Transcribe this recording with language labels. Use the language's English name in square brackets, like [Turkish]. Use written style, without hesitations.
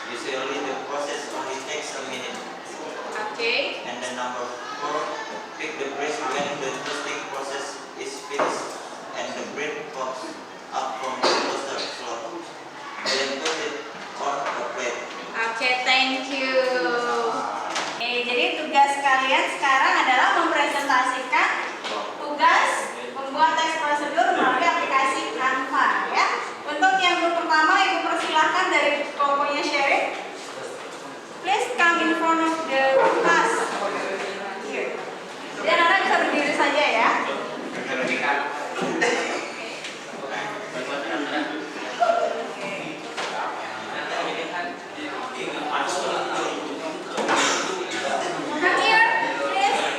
[English] Usually the process only takes a minute. Okay. And then number 4, pick the bread when the toasting process is finished and the bread pops up from the toaster slot. Then put it on a plate. Okay, thank you. [Indonesian] Oke, jadi tugas kalian sekarang adalah mempresentasikan tugas membuat teks prosedur melalui aplikasi Canva ya. Untuk yang grup pertama, Ibu persilahkan dari kelompoknya Sherin. [English] Please come in front of the class. Here. [Indonesian] Jadi anak-anak bisa berdiri saja ya. [English] Come here, please.